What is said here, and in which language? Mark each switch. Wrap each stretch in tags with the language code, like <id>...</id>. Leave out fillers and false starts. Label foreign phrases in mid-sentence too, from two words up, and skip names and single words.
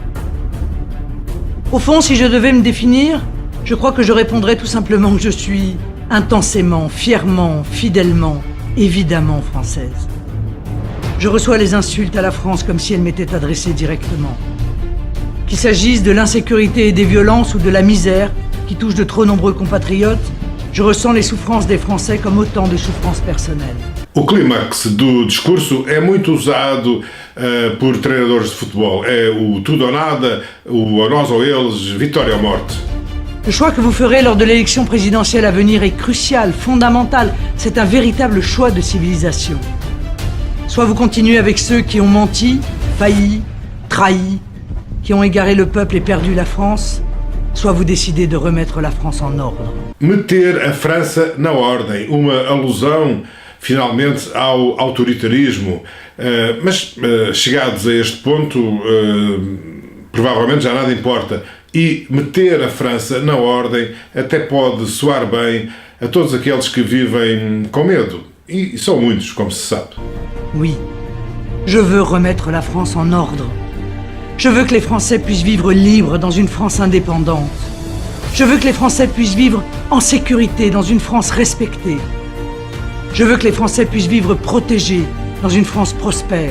<fr>Au fond, si je devais me définir, je crois que je répondrais tout simplement que je suis intensément, fièrement, fidèlement, évidemment française. Je reçois les insultes à la France comme si elles m'étaient adressées directement. Qu'il s'agisse de l'insécurité et des violences ou de la misère qui touche de trop nombreux compatriotes, je ressens les souffrances des Français comme autant de souffrances personnelles.</fr> <pt>O clímax do discurso é muito usado por treinadores de futebol. É o tudo ou nada, o a nós ou eles, vitória ou morte.</pt> <fr>Le choix que vous ferez lors de l'élection présidentielle à venir est crucial, fondamental. C'est un véritable choix de civilisation. Soit vous continuez avec ceux qui ont menti, failli, trahi, qui ont égaré le peuple et perdu la France, soit vous décidez de remettre la France en ordre.</fr> <pt>Meter a França na ordem, uma alusão finalmente ao autoritarismo, mas chegados a este ponto, provavelmente já nada importa. E meter a França na ordem até pode soar bem a todos aqueles que vivem com medo. E são muitos, como se sabe.</pt> <fr>Oui, je veux remettre la France en ordre. Je veux que les Français puissent vivre libres dans une France indépendante. Je veux que les Français puissent vivre en sécurité dans une France respectée. Je veux que les Français puissent vivre protégés dans une France prospère.</fr>